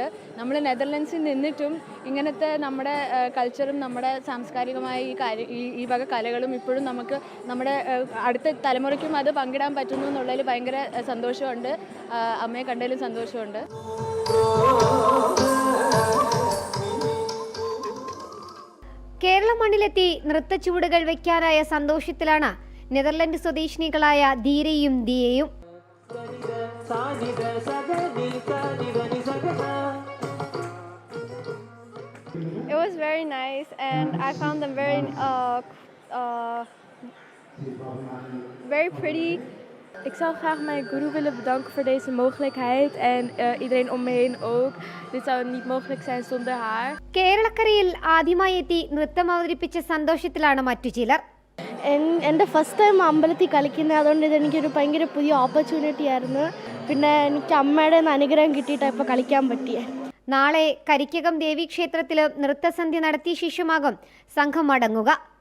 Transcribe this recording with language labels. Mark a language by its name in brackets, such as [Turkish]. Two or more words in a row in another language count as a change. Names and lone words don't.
[Malayalam] നമ്മൾ നെതർലൻഡ്സിൽ നിന്നിട്ടും ഇങ്ങനത്തെ നമ്മുടെ കൾച്ചറും നമ്മുടെ സാംസ്കാരികമായ ഈ വക കലകളും ഇപ്പോഴും നമുക്ക് നമ്മുടെ അടുത്ത തലമുറയ്ക്കും അത് പങ്കിടാൻ പറ്റുന്നു എന്നുള്ളതിൽ ഭയങ്കര സന്തോഷമുണ്ട്. അമ്മയെ കണ്ടതിലും സന്തോഷമുണ്ട്. കേരള മണ്ണിലെത്തി നൃത്തച്ചുവടുകൾ വയ്ക്കാനായ സന്തോഷത്തിലാണ് നെതർലൻഡ് സ്വദേശിനികളായ ധീരയും ദിയയും. [English] It was very nice and I found them very pretty. [Dutch] Ik zou graag mijn guru willen bedanken voor deze mogelijkheid en iedereen om me heen ook. Dit zou niet mogelijk zijn zonder haar. [Malayalam] കേരളക്കരയിൽ ആദ്യമായി എത്തി നൃത്തം അവതരിപ്പിച്ച സന്തോഷത്തിലാണ് മറ്റു ചിലർ. എൻ്റെ [English] first time [Malayalam] അമ്പലത്തിൽ കളിക്കുന്നത്, അതുകൊണ്ട് ഇതെനിക്കൊരു ഭയങ്കര പുതിയ ഓപ്പർച്യൂണിറ്റി ആയിരുന്നു. പിന്നെ എനിക്ക് അമ്മയുടെ അനുഗ്രഹം കിട്ടിയിട്ടാണ് ഇപ്പോൾ കളിക്കാൻ പറ്റിയത്. നാളെ കരിക്കകം ദേവീക്ഷേത്രത്തിലും നൃത്തസന്ധ്യ നടത്തിയ ശേഷമാകും സംഘം മടങ്ങുക.